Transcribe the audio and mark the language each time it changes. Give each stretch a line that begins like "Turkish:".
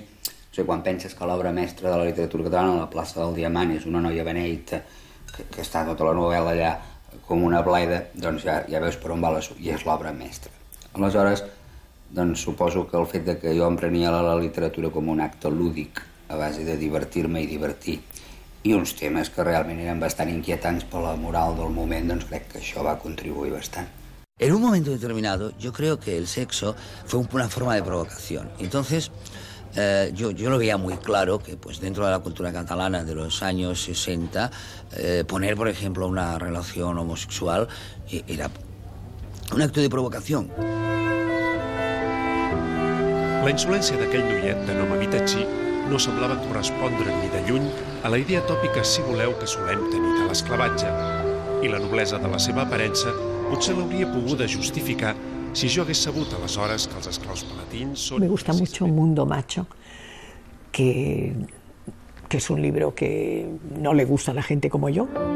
Catalan: O sigui, quan penses que l'obra mestra de la literatura catalana, La plaça del Diamant, és una noia beneita que està tota la novel·la allà com una bleda, doncs ja veus per on va, i és l'obra mestra. Aleshores, doncs suposo que el fet de que jo em prenia la literatura com un acte lúdic a base de divertir-me i divertir, i uns temes que realment eren bastant inquietants per la moral del moment, doncs crec que això va contribuir bastant.
Spanish: En un momento determinado, yo creo que el sexo fue una forma de provocación. Entonces, yo lo veía muy claro que, pues, dentro de la cultura catalana de los años 60, poner, por ejemplo, una relación homosexual era un acto de provocación.
Catalan: La insolència d'aquell noiet de nom Habitatxí no semblava correspondre ni de lluny a la idea tòpica, si voleu, que solem tenir de l'esclavatge. I la noblesa de la seva aparença potser l'hauria pogut justificar si jo hagués sabut aleshores que els esclaus palatins són...
Spanish: Me gusta mucho Mundo Macho, que es un libro que no le gusta a la gente como yo.